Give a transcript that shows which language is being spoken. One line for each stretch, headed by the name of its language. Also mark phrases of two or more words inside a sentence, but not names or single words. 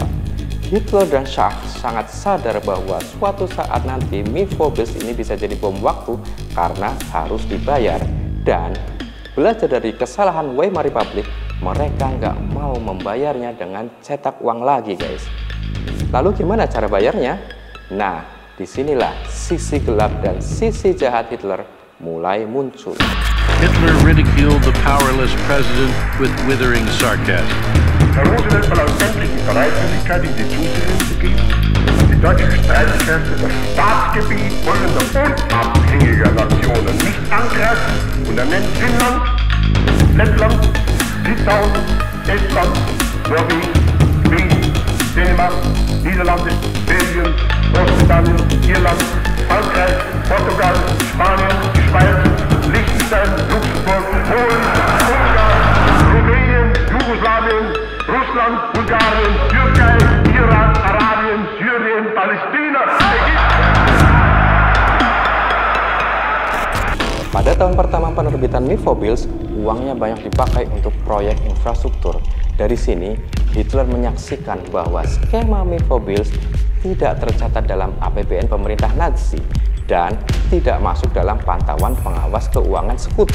Indonesian: Hitler dan Schacht sangat sadar bahwa suatu saat nanti Mifobilz ini bisa jadi bom waktu karena harus dibayar. Dan belajar dari kesalahan Weimar Republic, mereka nggak mau membayarnya dengan cetak uang lagi, guys. Lalu gimana cara bayarnya? Nah, disinilah sisi gelap dan sisi jahat Hitler mulai muncul.
English: Hitler ridiculed the powerless president with withering sarcasm.
German: Herr Roosevelt verlangt endlich die Bereitwilligkeit, ihm die Zusicherung zu geben, die deutschen Streitkräfte das Staatsgebiet folgender unabhängiger Nationen nicht angreifen, und er nennt Finnland, Lettland, Litauen, Estland, Norwegen, Schweden, Dänemark, Niederlande, Belgien, Großbritannien, Irland, Frankreich, Portugal, Spanien, die Schweiz, Liechtenstein, Luxemburg, Polen, Ungarn, Rumänien, Jugoslawien, Russland, Bulgarien, Türkei, Iran, Arabien, Syrien, Palästina,
Indonesian: Pada tahun pertama penerbitan Mifobilz, uangnya banyak dipakai untuk proyek infrastruktur. Dari sini, Hitler menyaksikan bahwa skema Mifobilz tidak tercatat dalam APBN pemerintah Nazi dan tidak masuk dalam pantauan pengawas keuangan sekutu.